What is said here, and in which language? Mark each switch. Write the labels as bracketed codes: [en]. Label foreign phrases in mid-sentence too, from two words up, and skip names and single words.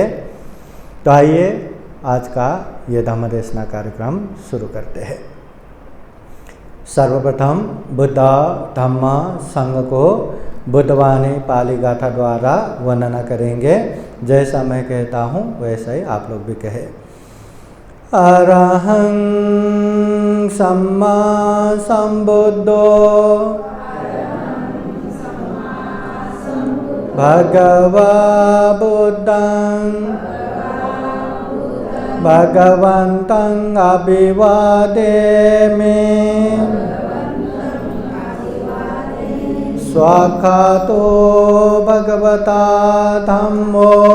[hi] तो आइए आज का ये धम्मदेशना कार्यक्रम शुरू करते हैं। सर्वप्रथम बुद्ध धम्म संघ को बुद्धवाणी पाली गाथा द्वारा वर्णना करेंगे। जैसा मैं कहता हूँ वैसा ही आप लोग भी कहे। [pi] अरहं सम्मा सम्बुद्धो भगवा बुद्धं भगवन्तं अभिवादेमि स्वाखातो भगवता धम्मो